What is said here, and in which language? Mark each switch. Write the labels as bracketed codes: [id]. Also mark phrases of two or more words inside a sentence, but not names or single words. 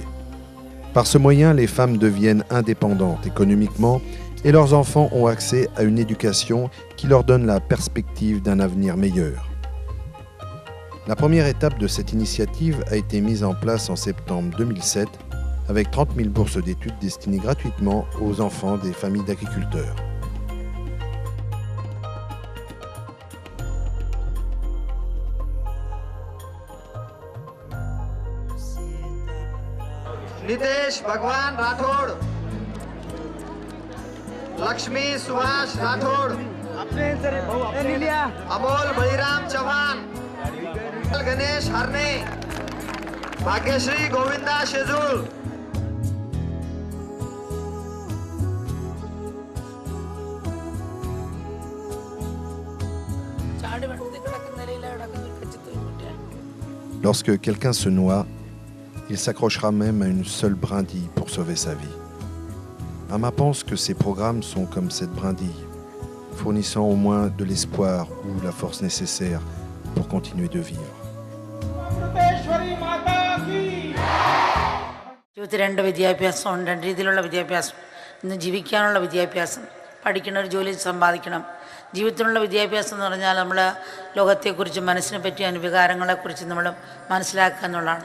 [fr] Par ce moyen, les femmes deviennent indépendantes économiquement et leurs enfants ont accès à une éducation qui leur donne la perspective d'un avenir meilleur. La première étape de cette initiative a été mise en place en septembre 2007 avec 30 000 bourses d'études destinées gratuitement aux enfants des familles d'agriculteurs. नितेश भगवान राठौड़, लक्ष्मी सुभाष राठौड़, अमोल बलिराम चौहान, गणेश हरने, भाग्यश्री गोविंदा शेजूल। Lorsque quelqu'un se noie, il s'accrochera même à une seule brindille pour sauver sa vie. Amma pense que ces programmes sont comme cette brindille, fournissant au moins de l'espoir ou la force nécessaire pour continuer de vivre. [ml] ജീവിതത്തിൽ വിദ്യാഭ്യാസം രണ്ട് രീതിയിലുള്ള വിദ്യാഭ്യാസം. ഇന്ന് ജീവിക്കാനുള്ള വിദ്യാഭ്യാസം, പഠിക്കണം, ഒരു ജോലി സമ്പാദിക്കണം. ജീവിതത്തിനുള്ള വിദ്യാഭ്യാസം എന്ന് പറഞ്ഞാൽ നമ്മൾ ലോകത്തെക്കുറിച്ചും മനസ്സിനെ പറ്റിയ വികാരങ്ങളെക്കുറിച്ചും നമ്മൾ മനസ്സിലാക്കുക എന്നുള്ളതാണ്.